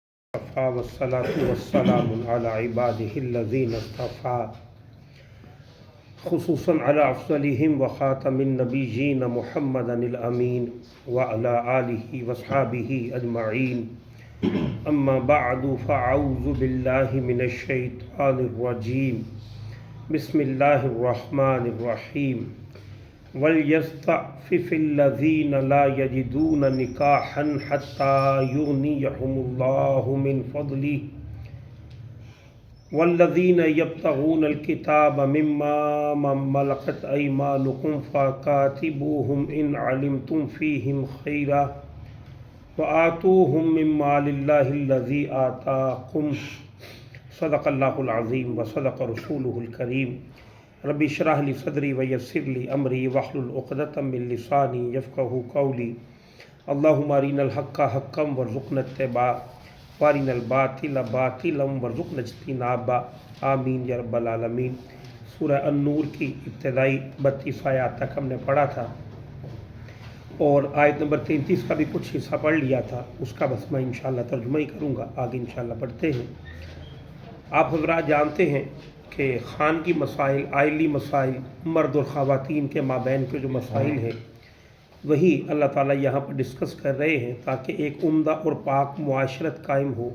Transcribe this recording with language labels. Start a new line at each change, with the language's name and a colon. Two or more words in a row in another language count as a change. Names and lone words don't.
Arabic: والصلاة والسلام على عباده الذين اصطفى خصوصا على أفضلهم وخاتم النبيين محمد الأمين وعلى آله وأصحابه أجمعين أما بعد فأعوذ بالله من الشيطان الرجيم بسم الله الرحمن الرحيم وليستعفف الذين لا يجدون نكاحا حتى يغنيهم الله من فضله والذين يبتغون الكتاب مما ملكت أيمانكم فكاتبوهم إن علمتم فيهم خيرا وآتوهم مما لله الذي آتاكم صدق الله العظيم وصدق رسوله الكريم رب اشرح لي صدري ويسر لي أمري واحلل عقدة من لساني يفقهوا قولي اللهم أرنا الحق حقا وارزقنا اتباع وأرنا الباطل باطلا وارزقنا اجتنابا آمين يا رب العالمين.
Hindi: सूरह अन-नूर की इब्तिदाई 32 आयत तक हमने पढ़ा था और आयत नंबर 33 का भी कुछ हिस्सा पढ़ लिया था। उसका बस मैं इंशाअल्लाह तर्जुमा ही करूँगा। आगे इंशाअल्लाह पढ़ते हैं। आप हज़रात जानते हैं कि ख़ान की मसाइल, आइली मसाइल, मर्द और ख़वातीन के माबैन के जो मसाइल हैं वही अल्लाह ताला यहाँ पर डिस्कस कर रहे हैं ताकि एक उम्दा और पाक मुआशरत कायम हो।